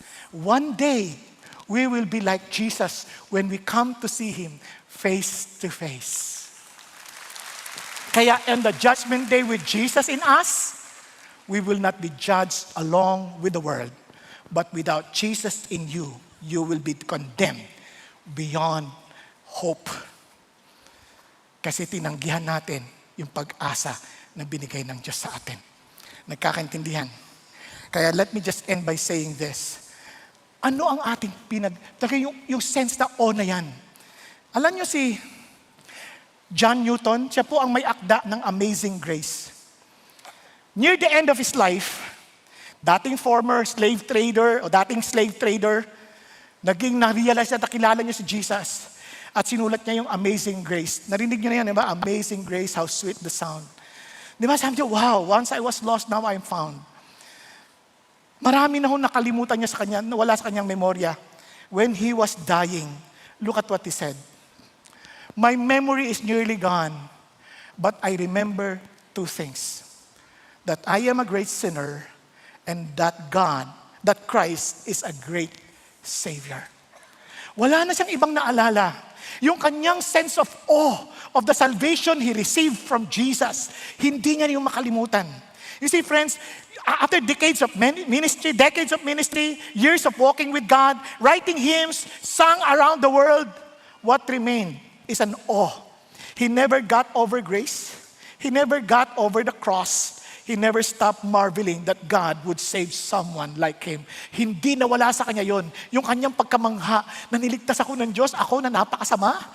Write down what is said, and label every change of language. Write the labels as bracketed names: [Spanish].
[English] One day, we will be like Jesus when we come to see Him face to face. Kaya on the judgment day with Jesus in us, we will not be judged along with the world. But without Jesus in you, you will be condemned beyond hope. [Filipino] Kasi tinanggihan natin yung pag-asa na binigay ng Diyos sa atin. Nagkakaintindihan? [English] Kaya let me just end by saying this. [Filipino] Ano ang ating yung sense na na yan? Alam nyo si John Newton, siya po ang may akda ng Amazing Grace. [English] Near the end of his life, [Filipino] dating [English] former slave trader [Filipino] o dating slave trader, naging na-realize na nakilala niya si Jesus at sinulat niya yung Amazing Grace. Narinig niyo na yan, di ba? [English] Amazing Grace, how sweet the sound. [Filipino] Di ba? Sabi niya, [English] wow, once I was lost, now I'm found. [Filipino] Marami na nakalimutan niya sa kanya, wala sa kanyang memorya. [English] When he was dying, look at what he said. My memory is nearly gone, but I remember 2 things. That I am a great sinner, and that Christ is a great Savior. [Filipino] Wala na siyang ibang naalala. Yung kanyang [English] sense of awe of the salvation he received from Jesus, [Filipino] hindi niya yung makalimutan. [English] You see, friends, after decades of ministry, years of walking with God, writing hymns, sung around the world, what remained is an awe. He never got over grace. He never got over the cross. He never stopped marveling that God would save someone like him. [Filipino] Hindi nawala sa kanya yon. Yung kanyang pagkamangha na niligtas ako ng Diyos, ako na napakasama.